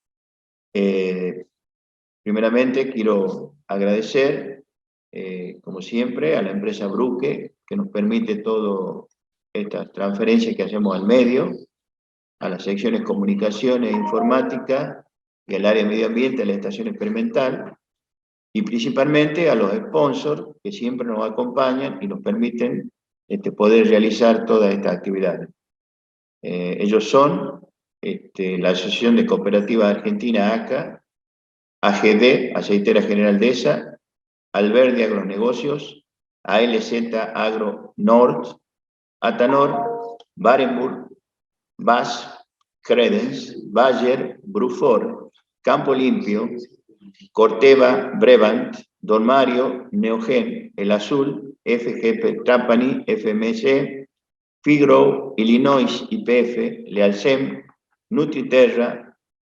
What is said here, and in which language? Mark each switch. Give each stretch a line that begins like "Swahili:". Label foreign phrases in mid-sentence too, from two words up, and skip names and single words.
Spanish: Primeramente quiero agradecer, como siempre, a la empresa Bruque, que nos permite todas estas transferencias que hacemos al medio, a las secciones comunicaciones e informática y al área medio ambiente de la estación experimental, y principalmente a los sponsors que siempre nos acompañan y nos permiten poder realizar todas estas actividades. Ellos son la Asociación de Cooperativas Argentina, ACA, AGD, Aceitera General Deza, Alberdi Agronegocios, ALZ Agro Nord, Atanor, Barenburg, BAS, Credence, Bayer, Brufor, Campo Limpio, Corteva, Brevant, Don Mario, Neogen, El Azul, FGP Trapani, FMC, Figro, Illinois, IPF, Lealcem, Nutriterra,